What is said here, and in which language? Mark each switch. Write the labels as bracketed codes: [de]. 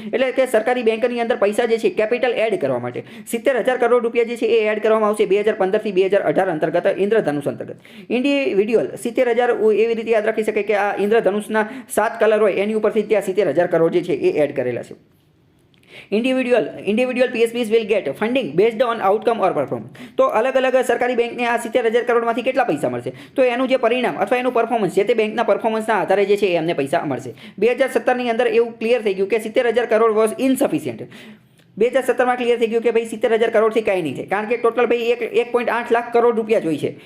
[gu] એટલે કે સરકારી બેંકની અંદર પૈસા જે છે કેપિટલ એડ કરવા માટે 70,000 કરોડ રૂપિયા જે છે એ એડ કરવામાં આવશે 2015 થી 2018 અંતર્ગત ઇન્દ્રધનુષ અંતર્ગત. ઇન્ડિવિડ્યુઅલ 70,000 એવી રીતે યાદ રાખી શકાય કે આ ઇન્દ્રધનુષના 7 કલર હોય એની ઉપરથી ત્યાં 70,000 કરોડ જે છે એ એડ કરેલા છે. [en] individual PSBs will get funding based on outcome or performance. [gu] તો અલગ અલગ સરકારી બેંકને આ 70,000 કરોડમાંથી કેટલા પૈસા મળશે તો એનું જે પરિણામ અથવા એનું પરફોર્મન્સ છે તે બેંકના પરફોર્મન્સના આધારે જે છે એ એમને પૈસા મળશે. 2017ની અંદર એવું ક્લિયર થઈ ગયું કે 70,000 કરોડ [en] Was insufficient. [gu] 2017માં ક્લિયર થઈ ગયું કે ભાઈ 70,000 કરોડથી કાંઈ નહીં થાય. કારણ કે ટોટલ ભાઈ 1.8 લાખ કરોડ રૂપિયા જોઈ છે.